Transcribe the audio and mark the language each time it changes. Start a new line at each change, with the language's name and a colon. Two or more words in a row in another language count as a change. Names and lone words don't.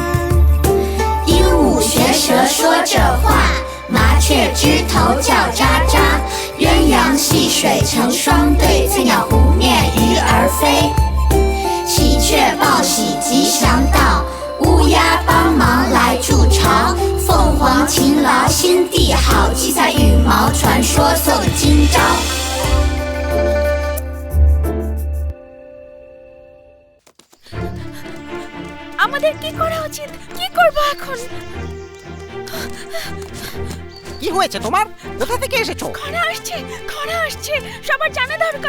Chinese: 鹦鹉学舌说着话，麻雀枝头叫喳喳，鸳鸯戏水成双对，翠鸟湖面鱼儿飞。喜鹊报喜吉祥到，乌鸦帮忙来筑巢，凤凰勤劳心地好，七彩羽毛传说送今朝。
Bangla: আমাদের কি করা উচিত? কি করব এখন? কি হয়েছে তোমার? কোথা থেকে এসেছো? খরা আসছে, সবার জানা দরকার।